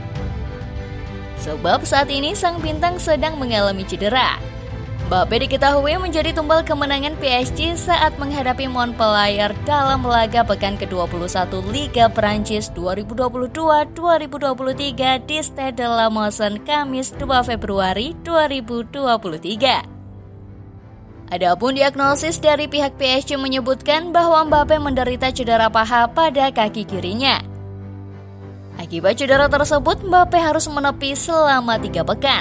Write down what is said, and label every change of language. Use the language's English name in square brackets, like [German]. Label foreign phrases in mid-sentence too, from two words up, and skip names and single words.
[Indonesian] Sebab saat ini sang bintang sedang mengalami cedera. Mbappe diketahui menjadi tumbal kemenangan PSG saat menghadapi Montpellier dalam laga pekan ke-21 Liga Prancis 2022-2023 di Stade de la Mosson Kamis 2 Februari 2023. Adapun diagnosis dari pihak PSG menyebutkan bahwa Mbappe menderita cedera paha pada kaki kirinya. Akibat cedera tersebut, Mbappe harus menepi selama 3 pekan.